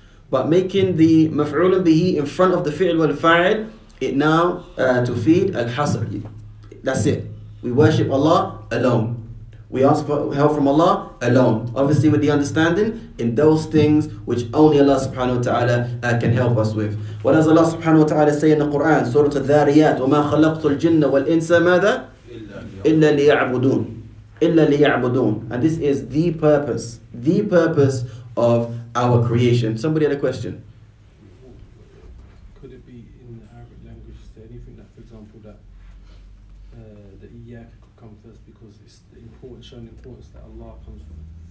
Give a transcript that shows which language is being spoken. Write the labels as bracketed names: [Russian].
[English] But making the maf'ul bihi in front of the fi'l wal fa'il, it now to feed al-hasr. That's it. We worship Allah alone. We ask for help from Allah alone. Obviously with the understanding in those things which only Allah subhanahu wa ta'ala can help us with. What does Allah subhanahu wa ta'ala say in the Quran? [Arabic] Surah Al-Dhariyat, وَمَا خَلَقْتُ الْجِنَّ وَالْإِنسَ مَاذَا? إِلَّا لِيَعْبُدُونَ. إِلَّا لِيَعْبُدُونَ. [English] And this is the purpose of our creation. Somebody had a question? Could it be in the Arabic language, is there anything that, for example, that the iyaka could come first because it's the importance, showing the importance that Allah comes first?